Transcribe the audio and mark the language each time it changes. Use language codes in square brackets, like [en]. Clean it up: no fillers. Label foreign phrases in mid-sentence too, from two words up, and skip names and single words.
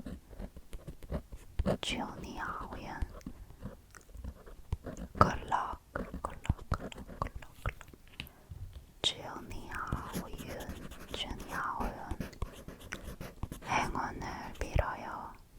[zh] 祝你好运。 [en] Good luck, good luck, good luck, good luck, good luck. [zh] 祝你好运，祝你好运. [ko] 행운을 빌어요.